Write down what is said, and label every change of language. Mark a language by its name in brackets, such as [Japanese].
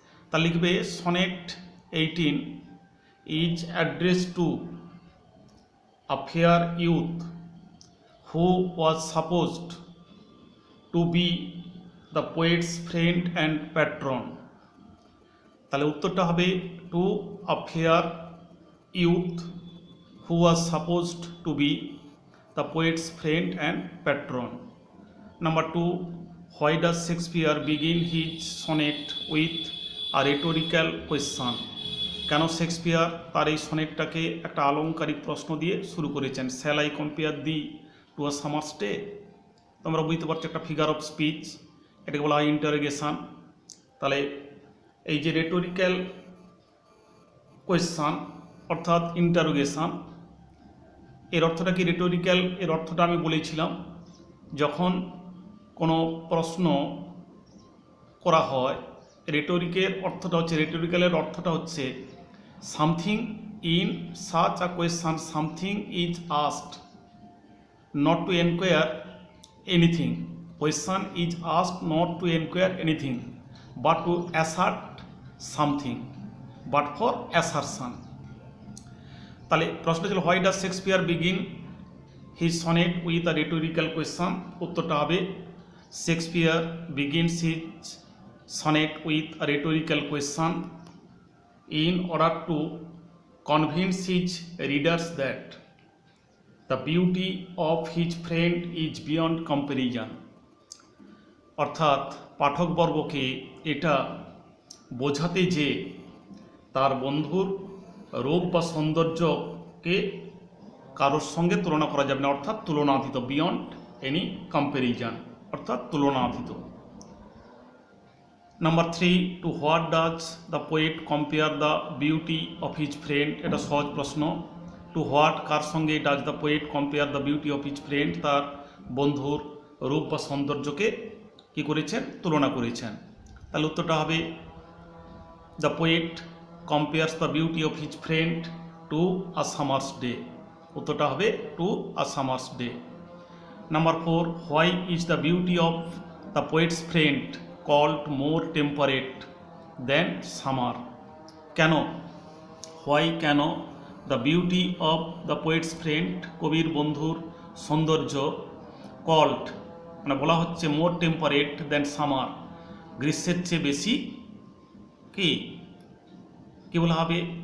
[Bangla] তা লিখবে [English] Sonnet 18 is address to a fair youth who was supposed to be the poet's friend and patron. [Bangla] তাহলে উত্তরটা হবে [English] To a fair youth who was supposed to be the poet's friend and patron. Number 2, why does Shakespeare begin his sonnet with a rhetorical question? [Bangla] কেন Shakespeare তার এই সনেটটাকে একটা আলংকারিক প্রশ্ন দিয়ে শুরু করেছেন? [English] Shall I compare thee to a summer's day. [Bangla] তোমরা বুঝতে পারছো একটা ফিগার অফ স্পিচ, এটাকে বলা হয় ইন্টারোগেশন। তাহলে এই যে রেটোরিক্যাল কোয়েশ্চান অর্থাৎ ইন্টারোগেশন, এর অর্থটা কি? রেটোরিক্যাল এর অর্থটা আমি বলেছিলাম, যখন কোনো প্রশ্ন করা হয়, রেটোরিকের অর্থটা হচ্ছে, রেটোরিক্যালের অর্থটা হচ্ছে [English] Something in such a question, something is asked not to enquire anything. Question is asked not to enquire anything but to assert something, but for assertion. [Bangla] তাহলে প্রশ্ন ছিল [English] Why does Shakespeare begin his sonnet with a rhetorical question. [Bangla] উত্তরটা হবে [English] Shakespeare begins his sonnet with a rhetorical question in order to convince his readers that the beauty of his friend is beyond comparison. [Bangla] অর্থাৎ পাঠকবর্গকে এটা বোঝাতে যে তার বন্ধুর রূপ বা সৌন্দর্যকে কারোর সঙ্গে তুলনা করা যাবে না, অর্থাৎ তুলনাতীত, [English] beyond any comparison, [Bangla] অর্থাৎ তুলনাতীত। [English] Number 3, to what does the poet compare the beauty of his friend. [Bangla] এটা সহজ প্রশ্ন। [English] to what [Bangla] কার সঙ্গে [English] does the poet compare the beauty of his friend, [Bangla] তার বন্ধুর রূপ বা সৌন্দর্যকে কী করেছেন? তুলনা করেছেন। তাহলে উত্তরটা হবে [English] The poet compares the beauty of his friend to a summer's day. [Bangla] উত্তরটা হবে [English] To a summer's day. Number 4, why is the beauty of the poet's friend called more temperate than summer? [Bangla] কেন? [English] why [Bangla] কেন [English] the beauty of the poet's friend, [Bangla] কবির বন্ধুর সৌন্দর্য, [English] called [Bangla] মানে বলা হচ্ছে [English] more temperate than summer, [Bangla] গ্রীষ্মের চেয়ে বেশি কি বলা হবে?